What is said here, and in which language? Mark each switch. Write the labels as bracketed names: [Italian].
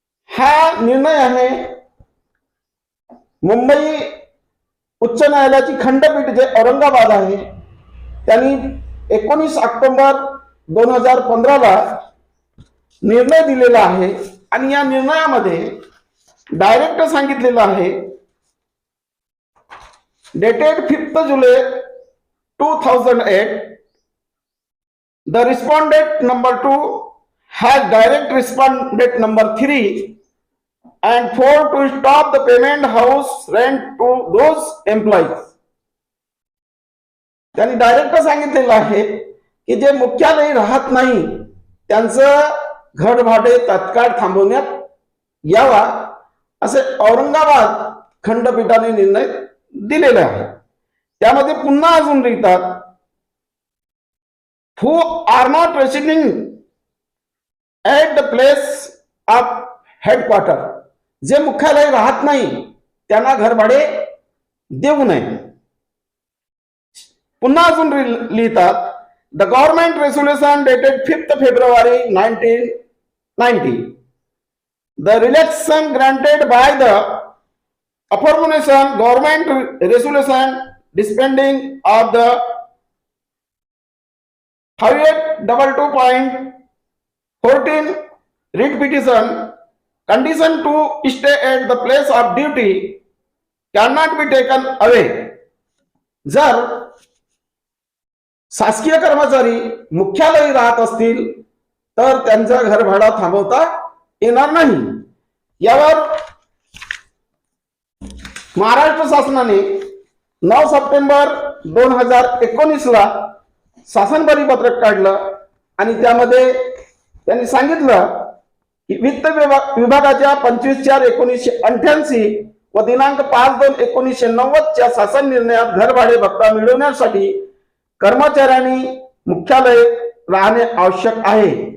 [Marathi] हा निर्णय आहे मुंबई उच्च न्यायालयाची खंडपीठ जे औरंगाबाद आहे त्यांनी 19 ऑक्टोबर 2015 ला निर्णय दिलेला आहे. आणि या निर्णयामध्ये डायरेक्ट सांगितलेलं आहे [English] Dated 5 जुलै 2008 the respondent number 2 has direct respondent number 3 and 4 to stop the payment house rent to those employees. [Marathi] त्यांनी डायरेक्ट सांगितलेलं आहे की जे मुख्यालयी राहत नाही त्यांचं घर भाडे तात्काळ थांबवण्यात यावा असे औरंगाबाद खंडपीठाने निर्णय दिलेला आहे. त्यामध्ये पुन्हा अजून लिहितात [English] who are not residing at the place of headquarter, [Marathi] जे मुख्यालय राहत नाही त्यांना घर भाडे देऊ नये. पुन्हा अजून लिहितात [English] The government resolution dated 5th February 1990. The relaxation granted by the aforementioned government resolution dispensing of the 522.14 writ petition condition to stay at the place of duty cannot be taken away. [Marathi] जर शासकीय कर्मचारी मुख्यालयी राहत असतील तर त्यांचा घर भाडा थांबवता येणार नाही. यावर महाराष्ट्र शासनाने 9 सप्टेंबर 2019 ला शासन परिपत्रक काढलं आणि त्यामध्ये त्यांनी सांगितलं की वित्त विभागाच्या 25/4/1988 व दिनांक 5/2/1990 च्या शासन निर्णयात घरभाडे भत्ता मिळवण्यासाठी कर्मचाऱ्यांनी मुख्यालय राहणे आवश्यक आहे